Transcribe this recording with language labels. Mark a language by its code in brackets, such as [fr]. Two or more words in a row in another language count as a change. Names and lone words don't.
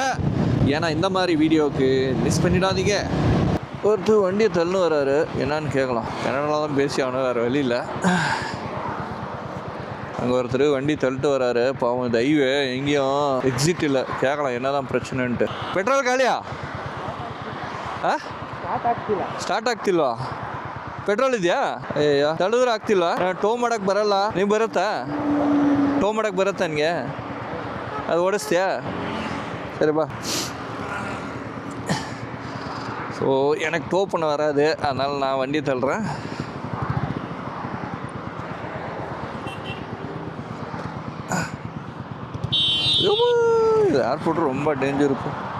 [ta] ஏன்னா இந்த மாதிரி வீடியோவுக்கு மிஸ் பண்ணிடாதீங்க. ஒருத்தர் வண்டியை தள்ளுன்னு வராரு, என்னான்னு கேட்கலாம். கன்னடாவில் தான் பேசி ஆகணும், வேறு வழியில். அங்கே ஒருத்தர் வண்டி தள்ளிட்டு வராரு. பாவம், இந்த ஹைவே எங்கேயும் எக்ஸிட் இல்லை. கேட்கலாம் என்ன தான் பிரச்சனைன்ட்டு. [kn] ಪೆಟ್ರೋಲ್ ಖಾಲಿಯಾ? ಸ್ಟಾರ್ಟ್ ಆಗ್ತಿಲ್ವಾ? ಪೆಟ್ರೋಲ್ ಇದೆಯಾ? ಅಯ್ಯೋ, ತಳಿದ್ರೆ ಆಗ್ತಿಲ್ವಾ? ಟೋ ಮಾಡೋಕ್ಕೆ ಬರಲ್ಲ. ನೀವು ಬರುತ್ತಾ? ಟೋ ಮಾಡೋಕ್ಕೆ ಬರುತ್ತಾ ನನಗೆ? ಅದು ಓಡಿಸ್ತೀಯಾ? [ta] சரி பா. ஸோ எனக்கு டோ பண்ண வராது, அதனால் நான் வண்டி தள்ளுறேன். இது ஏர்போர்ட் ரொம்ப டேஞ்சர் இருக்கும்.